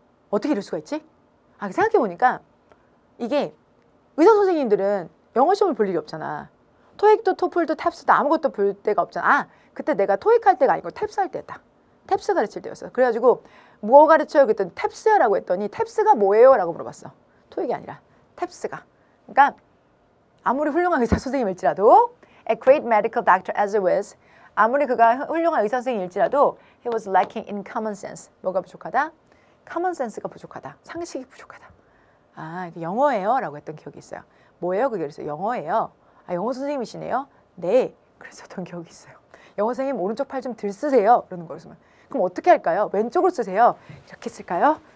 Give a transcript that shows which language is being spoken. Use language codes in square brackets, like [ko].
[ko] 어떻게 이럴 수가 있지? 생각해 보니까 이게 의사 선생님들은 영어 시험을 볼 일이 없잖아. 토익도 토플도 탭스도 아무것도 볼 때가 없잖아. 그때 내가 토익 할 때가 아니고 탭스 할 때였다. 탭스 가르칠 때였어. 그래가지고 뭐 가르쳐요? 그랬더니 탭스야 라고 했더니 탭스가 뭐예요? 라고 물어봤어. 토익이 아니라 탭스가. 그러니까 아무리 훌륭한 의사 선생님일지라도 [en] a great medical doctor as he was [ko] 아무리 그가 훌륭한 의사 선생님일지라도 [en] he was lacking in common sense. [ko] 뭐가 부족하다? common sense가 부족하다. 상식이 부족하다. 이게 영어예요? 라고 했던 기억이 있어요. 뭐예요? 그게 그래서 영어예요. 영어 선생님이시네요? 네. 그랬었던 기억이 있어요. 영어 선생님 오른쪽 팔 좀 들 쓰세요. 그러는 거였으면 그럼 어떻게 할까요? 왼쪽으로 쓰세요. 이렇게 쓸까요?